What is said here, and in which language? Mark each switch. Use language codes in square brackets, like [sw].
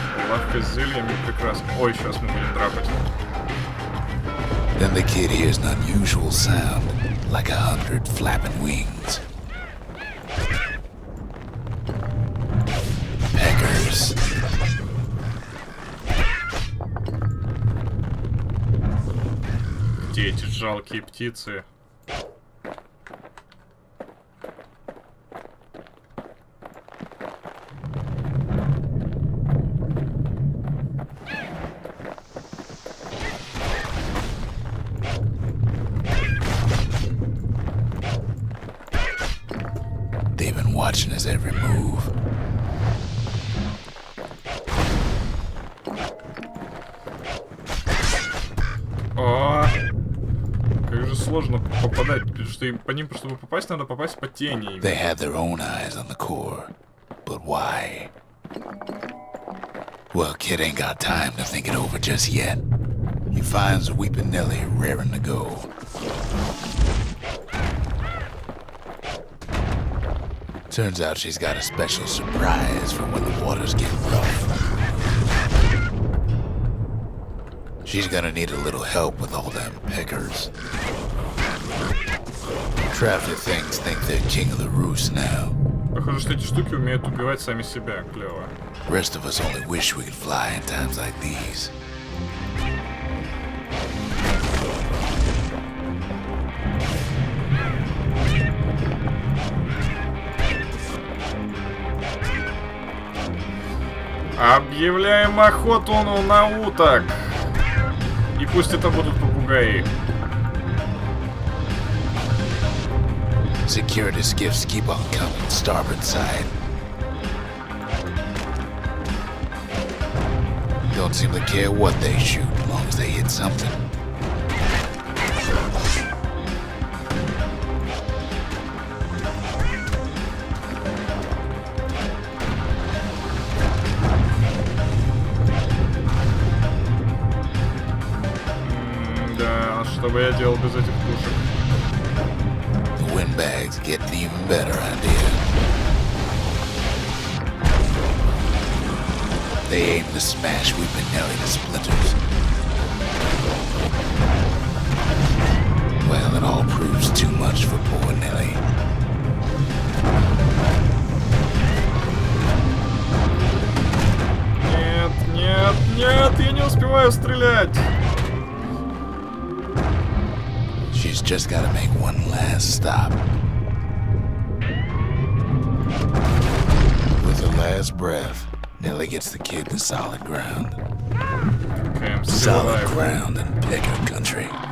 [ru] Лавка с зельями прекрасно. Ой, сейчас мы будем драпать. [en] Then the kid hears an unusual sound, like 100 flapping wings. Peckers. [ru] Где эти жалкие птицы? [en] They've been watching his every move. [ru] О, как же сложно попадать, потому что по ним, чтобы попасть, надо попасть по тени. [en] They have their own eyes on the core, but why? Well, kid ain't got time to think it over just yet. He finds Weepin' Nelly raring to go. Turns out she's got a special surprise for when the waters get rough. She's gonna need a little help with all them peckers. Traveler things think they're king of the roost now. [ru] Похоже, что эти штуки умеют убивать сами себя. Клево. [en] Rest of us only wish we could fly in times like these. [ru] Объявляем охоту на уток. И пусть это будут попугаи. [en] Security skiffs keep on coming, starboard side. Don't seem to care what they shoot, as long as they hit something. [ru] Да, что бы я делал без этих пушек? [en] The windbags get an even better idea. They aim to smash Weepin' Nelly to splinters. Well, it all proves too much for poor Nelly. [ru] Нет, нет, нет, я не успеваю стрелять. [en] She's just gotta make one last stop. With her last breath, Nelly gets the kid to solid ground. Okay. Solid ground in picking country.